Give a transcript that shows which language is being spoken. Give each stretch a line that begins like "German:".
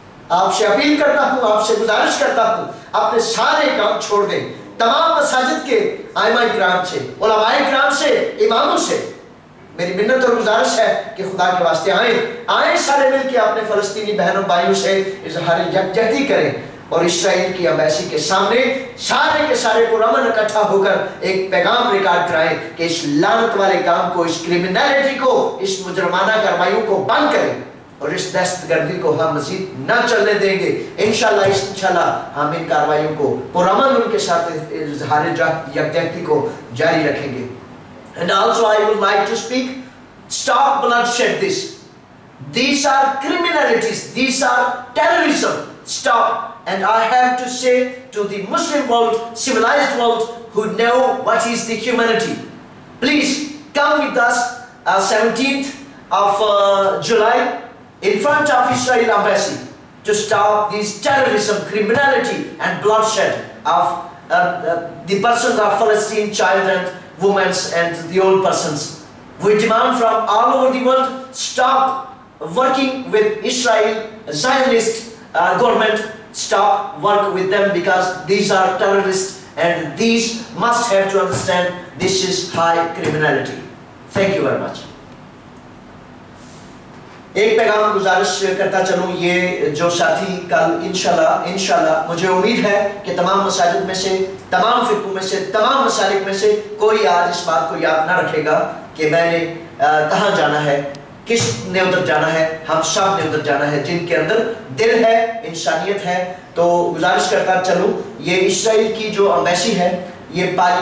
Urdu: آپ سے اپیل کرتا ہوں، آپ سے گزارش کرتا ہوں، اپنے سارے کام چھوڑ دیں۔ تمام مساجد کے ائمہ کرام سے، علماء کرام سے، اماموں سے میری منت اور گزارش ہے کہ خدا کے واسطے آئیں سارے مل کے اپنے فلسطینی بہنوں بھائیوں سے اظہار یکجہتی کریں اور اسرائیل کی ایمبیسی کے سامنے سارے کے سارے پرامن اکٹھا ہو کر ایک پیغام ریکارڈ کرائیں کہ اس لعنت والے کام کو، اس کرمینلٹی کو، اس مجرمانہ کارروائیوں کو بند کریں اور اس دہشت گردی کو ہم مزید نہ چلنے دیں گے۔ انشاءاللہ ہم ان کارروائیوں کو پرامن ان کے ساتھ اظہار یکجہتی کو جاری رکھیں گے۔
English: And also I would like to speak, stop bloodshed this. These are criminalities, these are terrorism. Stop. And I have to say to the Muslim world, civilized world, who know what is the humanity, please come with us 17th of July in front of Israel embassy to stop this terrorism, criminality and bloodshed of the persons of Palestine, child and women and the old persons. We demand from all over the world, stop working with Israel, Zionist government, stop work with them because these are terrorists and these must have to understand this is high criminality. Thank you very much.
Urdu: ایک پیغام گزارش کرتا چلوں، یہ جو ساتھی کل انشاءاللہ مجھے امید ہے کہ تمام مساجد میں سے، تمام فرقوں میں سے، تمام مسالک میں سے کوئی آج اس بات کو یاد نہ رکھے گا کہ میں نے کہاں جانا ہے، کس نے ادھر جانا ہے۔ ہم سب نے ادھر جانا ہے جن کے اندر دل ہے، انسانیت ہے۔ تو گزارش کرتا چلوں، یہ اسرائیل کی جو ایمبیسی ہے یہ